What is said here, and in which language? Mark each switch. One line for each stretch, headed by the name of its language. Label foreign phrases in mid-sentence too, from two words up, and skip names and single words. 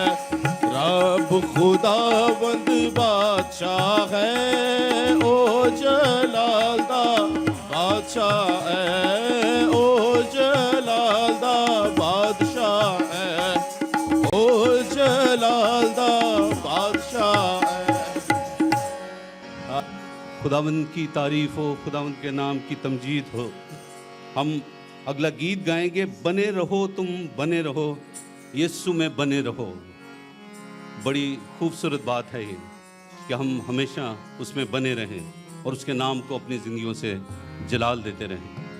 Punjabi: رب خداوند بادشاہ ہے, او جلال دا بادشاہ ہے. او جلال دا بادشاہ ہے, او جلال دا بادشاہ ہے.
Urdu: خداوند کی تعریف ہو, خداوند کے نام کی تمجید ہو. ہم اگلا گیت گائیں گے, بنے رہو تم بنے رہو, یسوع میں بنے رہو. بڑی خوبصورت بات ہے یہ کہ ہم ہمیشہ اس میں بنے رہیں اور اس کے نام کو اپنی زندگیوں سے جلال دیتے رہیں.